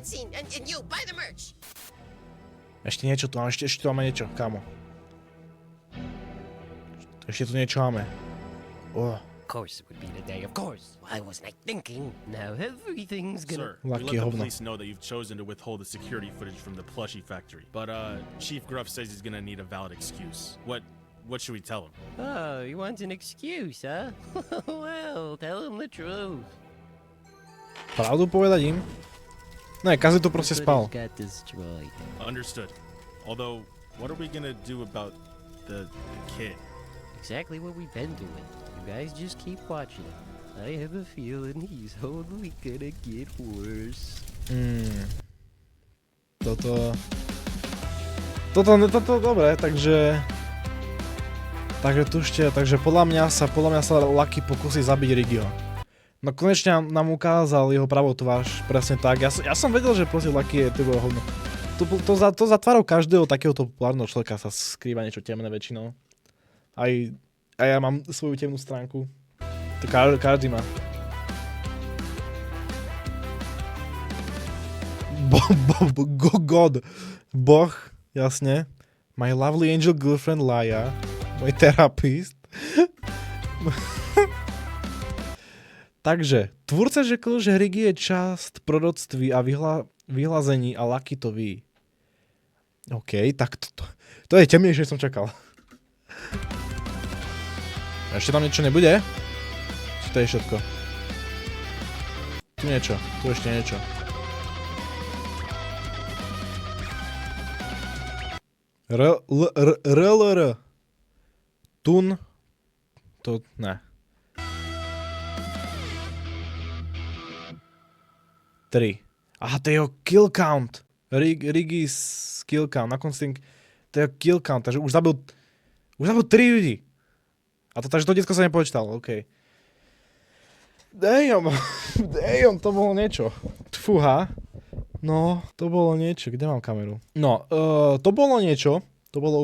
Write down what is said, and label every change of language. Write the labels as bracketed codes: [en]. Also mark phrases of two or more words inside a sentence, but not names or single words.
[en] And you buy the merch. [sk] Ešte niečo tu máme, ešte tu máme niečo, kámo. Ešte tu niečo máme. [en] Of course it would be today, of course. Why wasn't I thinking? Now everything's gonna... Sir, we let the police know that you've chosen to withhold the security footage from the plushie factory. But Chief Gruff says he's gonna need a valid excuse. What should we tell him? Oh, he wants an excuse, huh? Well, tell him the truth. [sk] Pravdu povedať im? Ne, Kazi tu proste spal. [en] Understood. Although, what are we gonna do about the kid? Exactly what we've been doing. You guys just keep watching. I have a feeling he's only gonna get worse. [sk] Toto, dobre, takže tušte, takže podľa mňa sa Lucky pokusí zabiť Riggyho. No konečne nám ukázal jeho pravú tvář, presne tak. Ja som vedel, že proste Lucky je tybo hovno. To za tvárou každého takéhoto populárneho človeka sa skrýva niečo temné väčšinou. Aj ja mám svoju temnú stránku. To každý má. God. Boh, jasne. [en] My lovely angel girlfriend Laia. [sk] Môj terapist. [cs] Takže, tvůrce řekl, že Riggy je část proroctví a vyhlazení a Lucky to ví. [sk] OK, tak to je temnejšie, som čakal. Ešte tam niečo nebude? Či to je všetko? Tu niečo, tu ešte niečo. RLR. Tun. To ne. 3. Aha, to je jeho [en] kill count. Riggy's kill count. [sk] Na konci to je jeho [en] kill count, [sk] takže už zabil 3 ľudí. A to takže to detsko sa nepočítalo, OK. Damn, to bolo niečo. Fúha. No, to bolo niečo. Kde mám kameru? No, to bolo niečo.